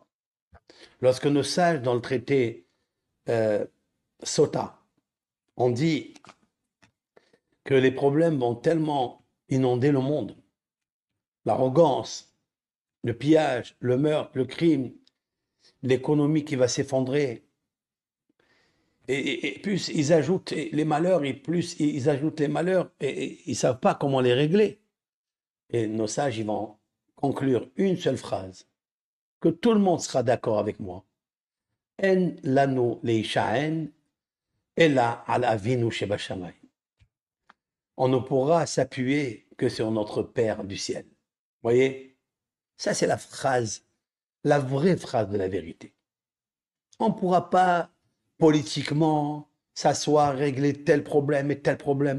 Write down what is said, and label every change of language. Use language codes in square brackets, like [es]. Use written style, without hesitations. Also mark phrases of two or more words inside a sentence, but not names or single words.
[fr] Lorsque nos sages, dans le traité Sota, on dit que les problèmes vont tellement inonder le monde, l'arrogance, le pillage, le meurtre, le crime, l'économie qui va s'effondrer, et plus ils ajoutent les malheurs, et plus ils ajoutent les malheurs, et ils ne savent pas comment les régler. Et nos sages, ils vont conclure une seule phrase, que tout le monde sera d'accord avec moi. [he] אין לנו להשען אלא על אבינו שבשמים. [fr] On ne pourra s'appuyer que sur notre Père du ciel. Voyez, ça c'est la phrase, la vraie phrase de la vérité. On ne pourra pas politiquement s'asseoir, régler tel problème et tel problème.